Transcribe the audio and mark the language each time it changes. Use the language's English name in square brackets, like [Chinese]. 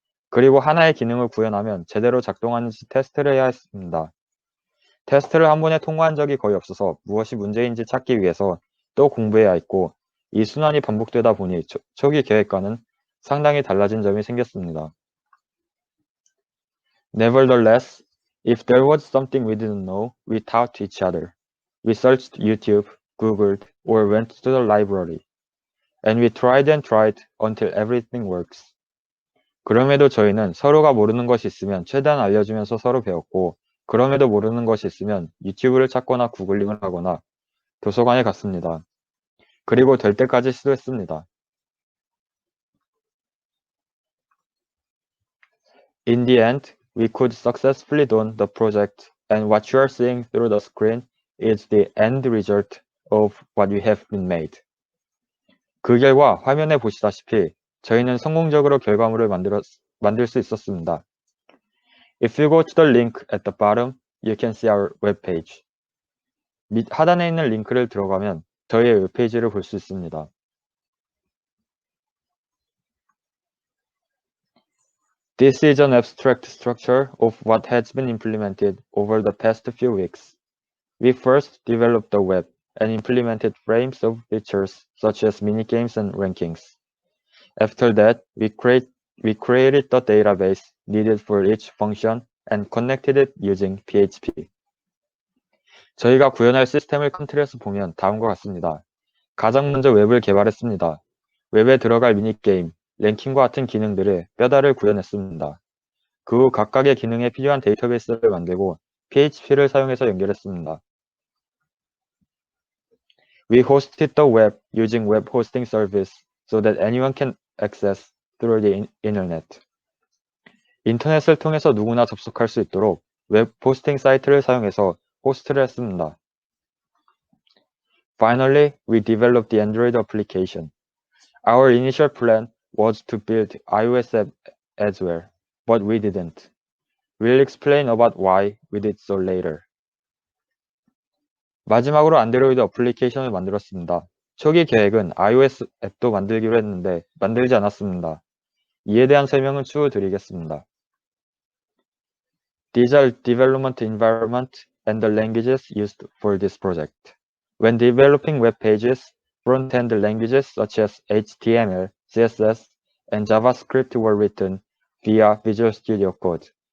[Korean] 그리고 하나의 기능을 구현하면 제대로 작동하는지 테스트를 해야 했습니다. 테스트를 한 번에 통과한 적이 거의 없어서 무엇이 문제인지 찾기 위해서 또 공부해야 했고 이 순환이 반복되다 보니 초기 계획과는 상당히 달라진 점이 생겼습니다. [English] Nevertheless, if there was something we didn't know, we taught each other. We searched YouTube, Googled, or went to the library. And we tried until everything works. [Korean] 그럼에도 저희는 서로가 모르는 것이 있으면 최대한 알려주면서 서로 배웠고, 그럼에도 모르는 것이 있으면 유튜브를 찾거나 구글링을 하거나 도서관에 갔습니다. 그리고 될 때까지 시도했습니다. [English] In the end, we could successfully do the project, and what you are seeing through the screen is the end result of what we have been made. [Korean] 그 결과 화면에 보시다시피 저희는 성공적으로 결과물을 만들 수 있었습니다. [English] If you go to the link at the bottom, you can see our webpage. [Korean] 밑 하단에 있는 링크를 들어가면 저희의 웹페이지를 볼 수 있습니다. [English] This is an abstract structure of what has been implemented over the past few weeks. We first developed the web and implemented frames of features such as minigames and rankings. After that, we created the database needed for each function and connected it using PHP. [Korean] 저희가 구현할 시스템을 컨트롤에서 보면 다음과 같습니다. 가장 먼저 웹을 개발했습니다. 웹에 들어갈 미니게임, 랭킹과 같은 기능들의 뼈다를 구현했습니다. 그 후 각각의 기능에 필요한 데이터베이스를 만들고 PHP를 사용해서 연결했습니다. [English] We hosted the web using web hosting service so that anyone can access through the internet. [Korean] 인터넷을 통해서 누구나 접속할 수 있도록 웹 호스팅 사이트를 사용해서 호스트를 했습니다. [English] Finally, we developed the Android application. Our initial plan was to build iOS app as well, but we didn't. We'll explain about why we did so later. [Korean] 마지막으로 안드로이드 어플리케이션을 만들었습니다. 초기 계획은 iOS 앱도 만들기로 했는데 만들지 않았습니다. 이에 대한 설명은 추후 드리겠습니다. [English] These are development environment and the languages used for this project. When developing web pages, front-end languages such as HTML, CSS, and JavaScript were written via Visual Studio Code.